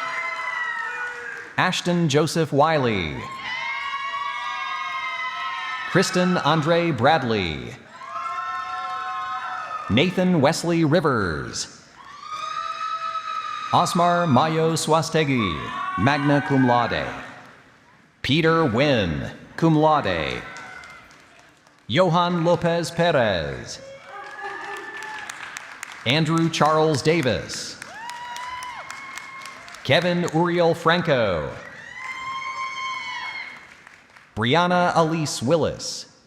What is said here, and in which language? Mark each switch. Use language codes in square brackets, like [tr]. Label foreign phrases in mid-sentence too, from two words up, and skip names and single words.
[en] Ashton Joseph Wiley. Kristen Andre Bradley. Nathan Wesley Rivers. Osmar Mayo Swastegi, [la] magna cum laude. [en] Peter Wynn, [la] cum laude. [en] Johan Lopez Perez. Andrew Charles Davis. Kevin Uriel Franco. Brianna Elise Willis.